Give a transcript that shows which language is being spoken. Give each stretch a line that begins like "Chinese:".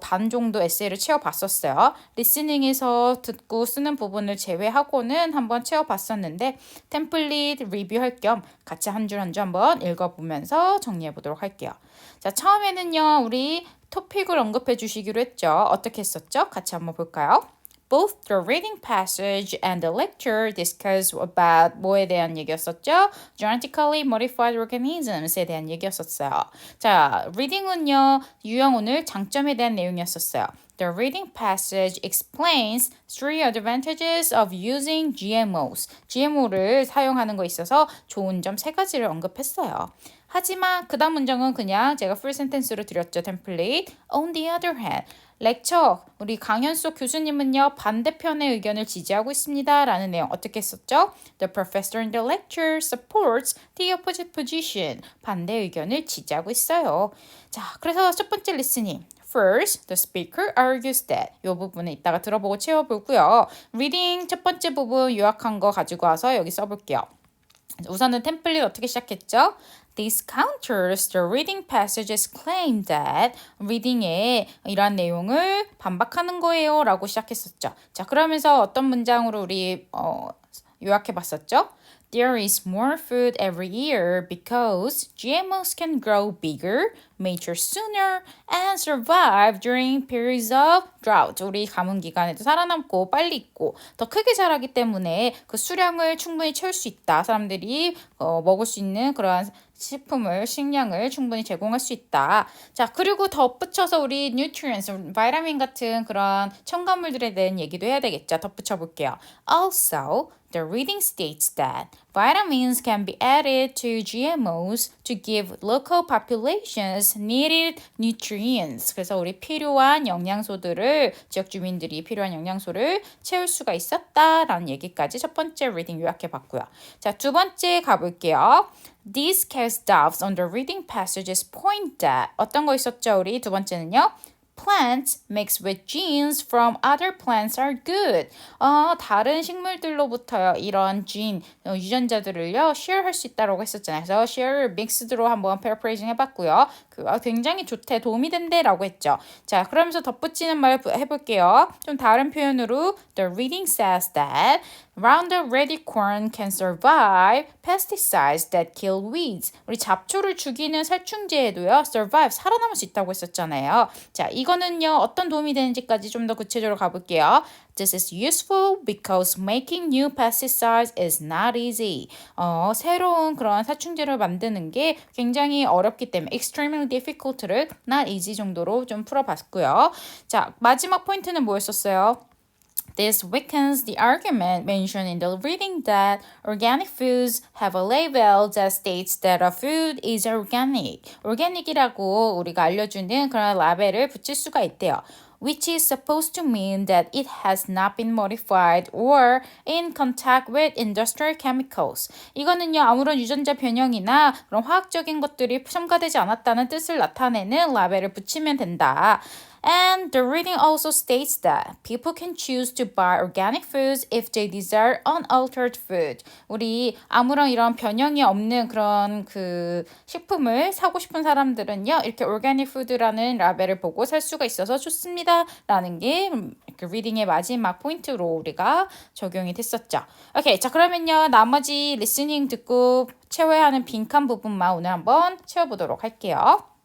Korean: 반 정도 에세이를 채워봤었어요. 리스닝에서 듣고 쓰는 부분을 제외하고는 한번 채워봤었는데 템플릿 리뷰할 겸 같이 한 줄 한 줄 한번 읽어보면서 정리해보도록 할게요. 자, 처음에는요. 우리 토픽을 언급해 주시기로 했죠. 어떻게 했었죠? 같이 한번 볼까요?
English: Both the reading passage and the lecture discuss about
Korean: 뭐에 대한 얘기였었죠?
English: Genetically modified organisms에
Korean: 대한 얘기였었어요. 자, reading은요, 유형 오늘 장점에 대한 내용이었었어요.
English: The reading passage explains three advantages of using GMOs.
Korean: GMO를 사용하는 거 있어서 좋은 점 세 가지를 언급했어요. 하지만 그 다음 문장은 그냥 제가 풀 센텐스로 드렸죠. 템플릿.
English: On the other hand,
Korean: 렉처, 우리 강연 속 교수님은요 반대편의 의견을 지지하고 있습니다 라는 내용 어떻게 썼죠?
English: The professor in the lecture supports the opposite position,
Korean: 반대 의견을 지지하고 있어요. 자, 그래서 첫 번째 리스닝.
English: First, the speaker argues that.
Korean: 이 부분은 이따가 들어보고 채워보고요. Reading 첫 번째 부분 요약한 거 가지고 와서 여기 써볼게요. 우선은 템플릿 어떻게 시작했죠?
English: This counters the reading passage's claim that reading
Korean: 에 이러한 내용을 반박하는 거예요 라고 시작했었죠. 자, 그러면서 어떤 문장으로 우리 요약해 봤었죠?
English: There is more food every year because GMOs can grow bigger, mature sooner, and survive during periods of drought.
Korean: 우리 가뭄 기간에도 살아남고 빨리 익고 더 크게 자라기 때문에 그 수량을 충분히 채울 수 있다. 사람들이 먹을 수 있는 그러한 식량을 충분히 제공할 수 있다. 자, 그리고 덧붙여서 우리 nutrients, 바이타민 같은 그런 첨가물들에 대한 얘기도 해야 되겠죠. 덧붙여 볼게요.
English: Also, the reading states that vitamins can be added to GMOs to give local populations needed nutrients.
Korean: 그래서 우리 필요한 영양소들을 지역 주민들이 필요한 영양소를 채울 수가 있었다라는 얘기까지 첫 번째 reading 요약해 봤고요. 자, 두 번째 가볼게요.
English: These case doubts on the reading passages point that
Korean: 어떤 거 있었죠? 우리 두 번째는요.
English: Plants mixed with genes from other plants are good.
Korean: 다른 식물들로부터 이런 진, 유전자들을요, share 할 수 있다고 했었잖아요. 그래서 share mixed로 한번 paraphrasing 해봤고요. 굉장히 좋대, 도움이 된대라고 했죠. 자, 그러면서 덧붙이는 말 해볼게요. 좀 다른 표현으로
English: The reading says that Roundup Ready corn can survive pesticides that kill weeds.
Korean: 우리 잡초를 죽이는 살충제에도요, survive, 살아남을 수 있다고 했었잖아요. 자, 이거는요, 어떤 도움이 되는지까지 좀 더 구체적으로 가볼게요.
English: This is useful because making new pesticides is not easy.
Korean: 새로운 그런 살충제를 만드는 게 굉장히 어렵기 때문에
English: extremely difficult
Korean: 를
English: not easy
Korean: 정도로 좀 풀어봤고요. 자, 마지막 포인트는 뭐였었어요?
English: This weakens the argument mentioned in the reading that organic foods have a label that states that a food is organic.
Korean: organic이라고 우리가 알려주는 그런 라벨을 붙일 수가 있대요.
English: Which is supposed to mean that it has not been modified or in contact with industrial chemicals.
Korean: 이거는요, 아무런 유전자 변형이나 그런 화학적인 것들이 첨가되지 않았다는 뜻을 나타내는 라벨을 붙이면 된다.
English: And the reading also states that people can choose to buy organic foods if they desire unaltered food.
Korean: 우리 아무런 이런 변형이 없는 그런 그 식품을 사고 싶은 사람들은요, 이렇게 organic food라는 라벨을 보고 살 수가 있어서 좋습니다. 라는 게 그 리딩의 마지막 포인트로 우리가 적용이 됐었죠. 오케이, 자 그러면요, 나머지 리스닝 듣고 채워야 하는 빈칸 부분만 오늘 한번 채워보도록 할게요.